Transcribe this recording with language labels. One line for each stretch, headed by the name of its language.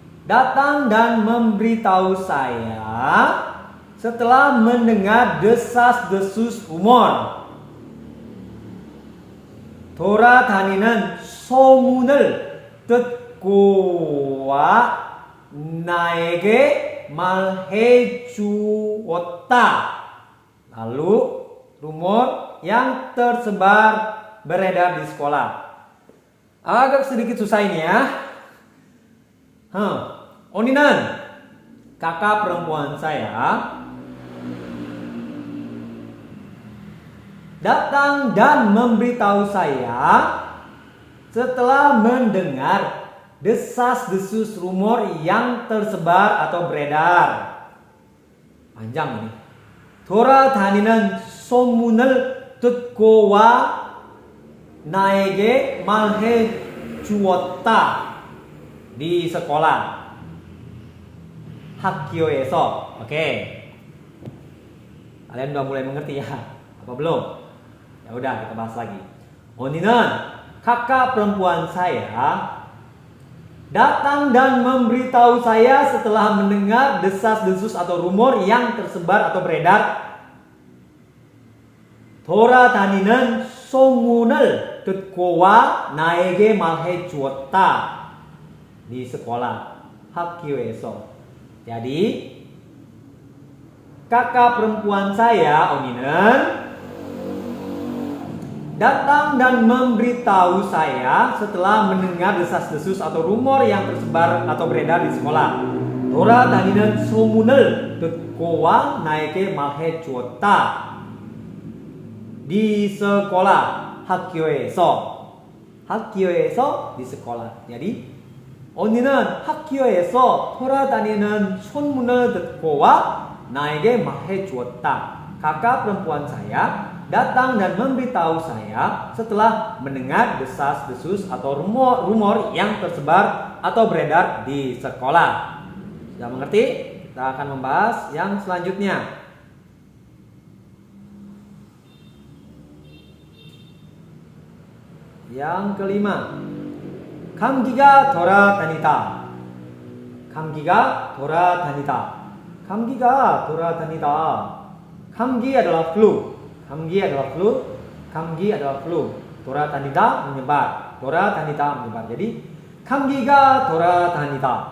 Indonesian: datang dan memberitahu saya setelah mendengar desas-desus rumor.
Korean: 돌아다니는 소문을 듣고와 나에게 말해 주었다.
Indonesian: Lalu rumor yang tersebar beredar di sekolah. Agak sedikit susah ini ya. 언니는 kakak perempuan saya datang dan memberitahu saya setelah mendengar desas-desus rumor yang tersebar atau beredar. Panjang ini.
Korean: 돌아다니는 소문을 듣고와 나에게 말해 주었다.
Indonesian: Di sekolah. 학교에서. Oke. Kalian udah mulai mengerti ya? Apa belum? Ya udah, kita bahas lagi. 언니는 kakak perempuan saya datang dan memberitahu saya setelah mendengar desas-desus atau rumor yang tersebar atau beredar.
Korean: 돌아다니는 소문을 듣고와 나에게 말해 주었다.
Indonesian: Di sekolah, 학교에서. Jadi kakak perempuan saya, 언니는 datang dan memberitahu saya setelah mendengar desas-desus atau rumor yang tersebar atau beredar di sekolah.
Korean: 돌아다니는 소문을 듣고와 나에게 말해 주었다.
Indonesian: Di sekolah, 학교에서. 학교에서 di sekolah.
Korean: Jadi 언니는 학교에서 돌아다니는 소문을 듣고와 나에게 말해 주었다.
Indonesian: Kakak perempuan saya datang dan memberitahu saya setelah mendengar desas-desus atau rumor yang tersebar atau beredar di sekolah. Sudah mengerti? Kita akan membahas yang selanjutnya. Yang kelima,
Korean: 감기가 돌아다니다. 감기가 돌아다니다. 감기가 돌아다니다.
Indonesian: 감기 adalah flu. 감기 adalah flu. 감기 adalah flu. 돌아다니다 menyebar. 돌아다니다 menyebar.
Korean: Jadi 감기가 돌아다니다.